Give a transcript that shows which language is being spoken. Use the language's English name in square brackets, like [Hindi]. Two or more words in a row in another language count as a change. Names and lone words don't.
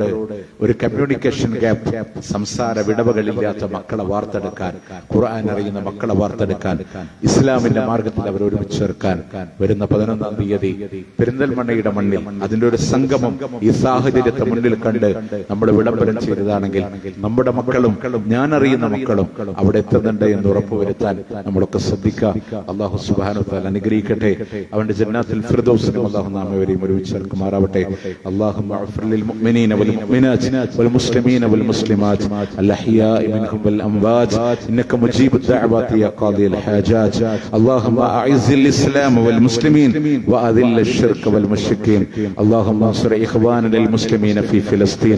[Malayalam] ഒരു [English] communication gap, [Malayalam] സംസാര വിടവുകളില്ലാത്ത മക്കളെ വാർത്തെടുക്കാൻ, ഖുർആൻ അറിയുന്ന മക്കളെ വാർത്തെടുക്കാൻ, ഇസ്ലാമിന്റെ മാർഗത്തിൽ അവർ ഒരുമിച്ച് ചേർക്കാൻ വരുന്ന 11ാം തീയതി പെരിന്തൽമണ്ണയുടെ മണ്ണിൽ അതിന്റെ ഒരു സംഗമം ഈ സാഹചര്യത്തെ മുന്നിൽ കണ്ട് നമ്മൾ വിളംബരം ചെയ്തതാണെങ്കിൽ നമ്മുടെ മക്കളും ഞാൻ അറിയുന്ന മക്കളും അവിടെ എത്തുന്നുണ്ട് എന്ന് ഉറപ്പുവരുത്താൻ നമ്മളൊക്കെ ശ്രദ്ധിക്കും. സിദ്ദീഖ [Arabic] الله سبحانه وتعالى [Malayalam] അനുഗ്രഹിക്കട്ടെ. അവന്റെ [Arabic] جنات الفردوس [Malayalam] അല്ലാഹു നാം ഏവരെയും ഒരുമിച്ച് ചേർക്കുമാറാവട്ടെ. [Arabic] اللهم اغفر للمؤمنين والمؤمنات والمسلمين والمسلمات الأحياء منهم والأموات إنك مجيب الدعوات يا قاضي الحاجات. اللهم أعز الإسلام والمسلمين وأذل الشرك والمشركين. اللهم انصر إخواننا المسلمين في فلسطين.